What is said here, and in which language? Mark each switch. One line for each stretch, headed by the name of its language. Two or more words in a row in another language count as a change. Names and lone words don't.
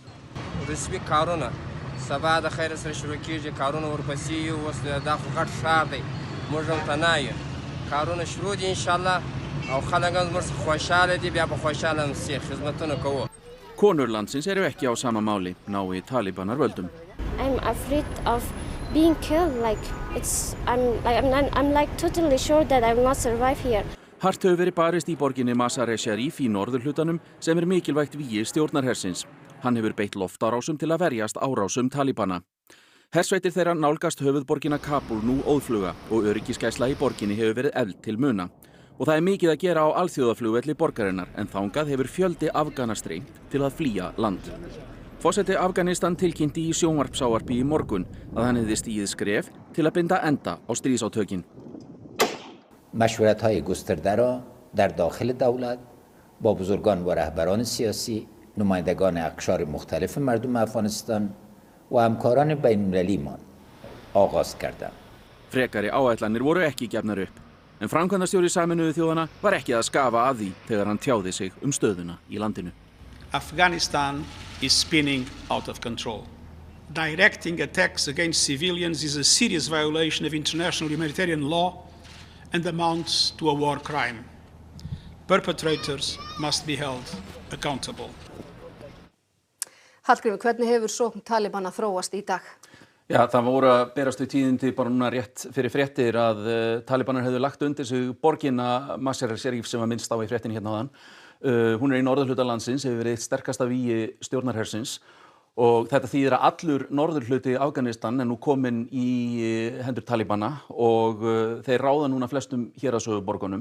Icelandic: Konur landsins eru ekki á sama máli, nái Talibanar völdum.
English: I'm afraid of being killed. I'm totally sure that I will not survive here.
Icelandic: Hart hefur verið barist í borginni Mazar-e-Sharif í norðurhlutanum sem er mikilvægt vígi stjórnarhersins. Hann hefur beitt loftárásum til að verjast árásum Talibana. Hersveitir þeirra nálgast höfuðborgina Kabúl nú óðfluga og öryggisgæsla í borginni hefur verið efld til muna. Og það er mikið að gera á alþjóðaflugvelli borgarinnar en þangað hefur fjöldi Afgana streymt til að flýja land. Forseti Afganistan tilkynnti í sjónvarpsávarpi í morgun að hann hefði stigið skref til að binda enda á stríðsátökin.
Persian: مشورت‌های گسترده را در داخل دولت با بزرگان و رهبران سیاسی، نمایندگان اقشار مختلف مردم افغانستان و همکاران بین‌المللیمان آغاز کردم.
Icelandic: Frekari áætlanir voru ekki gefnar upp, en framkvæmdastjóri Sameinuðu þjóðanna var ekki að skafa af því þegar hann tjáði sig stöðuna í landinu.
English: Afghanistan is spinning out of control. Directing attacks against civilians is a serious violation of international humanitarian law and amounts to a war crime. Perpetrators must be held accountable.
Icelandic: Hallgrímur, hvernig hefur sókn Talibana þróast í dag? Já, það voru að berast við tíðindi bara núna rétt fyrir fréttir að Talibanar hefðu lagt undir sig borgina Mazar-e-Sharif sem var minnst á í fréttinni hérna áðan. Hún er í norðurhluta landsins, hefur verið eitt sterkasta vígi stjórnarhersins og þetta þýðir að allur norðurhluti Afganistan er nú kominn í hendur Talibana og þeir ráða núna flestum héraðshöfuðborgunum.